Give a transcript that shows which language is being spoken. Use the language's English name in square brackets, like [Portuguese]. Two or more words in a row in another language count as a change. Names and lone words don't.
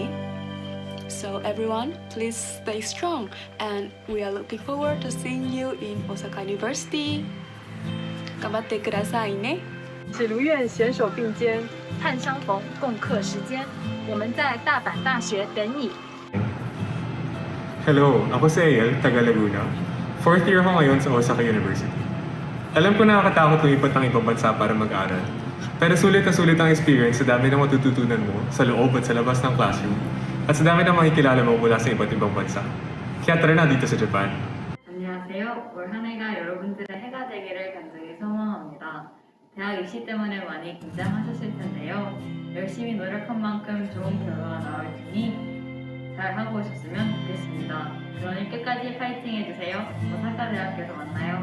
[English] So everyone, please stay strong and we are looking forward to seeing you in Osaka University. [Japanese] 頑張ってくださいね. [Chinese] 是如愿携手并肩，盼相逢共克时间。我们在大阪大学等你。 [Filipino] Hello, ako si Ael, taga Laguna. [English] Fourth year [Filipino] ako ngayon sa Osaka University. Alam ko nakakatakot lumipat ng ibang bansa para mag-aral. Pero sulit na sulit ang experience sa dami na matututunan mo sa loob at sa labas ng classroom at sa dami na makikilala mo mula sa iba't ibang bansa. Kaya tara na dito sa Japan. [Korean] 안녕하세요. 올 한 해가 여러분들의 해가 되기를 간절히 소망합니다. 대학 입시 때문에 많이 긴장하셨을 텐데요. 열심히 노력한 만큼 좋은 결과가 나올 테니 잘 하고 오셨으면 좋겠습니다. 그러니 끝까지 파이팅 해주세요. 오사카 대학교에서 만나요.